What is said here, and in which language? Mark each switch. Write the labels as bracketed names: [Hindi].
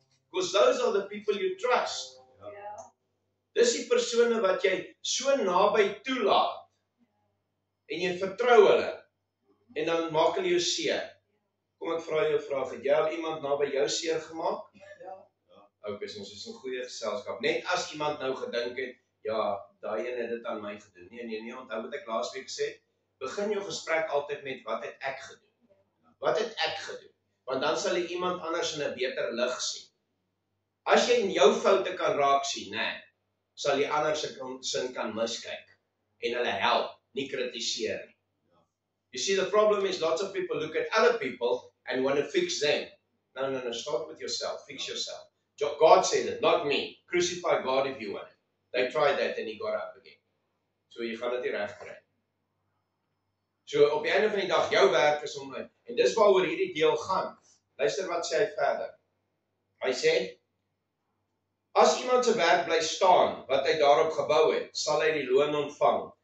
[English] Because those are the people you trust. [Afrikaans] Dis die persone wat jy so naby toelaat. En jy vertrou hulle. En dan maak hulle jou seer. Kom ek vra jou 'n vraag. Het jy al iemand naby jou seer gemaak? Ja. Okay, so ons is 'n goeie geselskap. Net as iemand nou gedink het, ja, daai een het dit aan my gedoen. Nee, onthou wat ek laasweek gesê, begin jou gesprek altyd met wat het ek gedoen? Wat het ek gedoen? Want dan sal jy iemand anders in 'n beter lig sien. As jy in jou foute kan raak sien, sal jy ander se sin kan miskyk en hulle help, nie kritiseer nie. [English] You see, the problem is lots of people look at other people and want to fix them. No, start with yourself, fix yourself. God said it, not me. Crucify God if you want it. They tried that and he got up again. [Afrikaans] So jy gaan dit nie reg kry. So op die einde van die dag, jou werk is om, en dis waaroor hierdie deel gaan. Luister wat sê hy verder. Hy sê, as iemand se werk bly staan, wat hy daarop gebou het, sal hy die loon ontvang.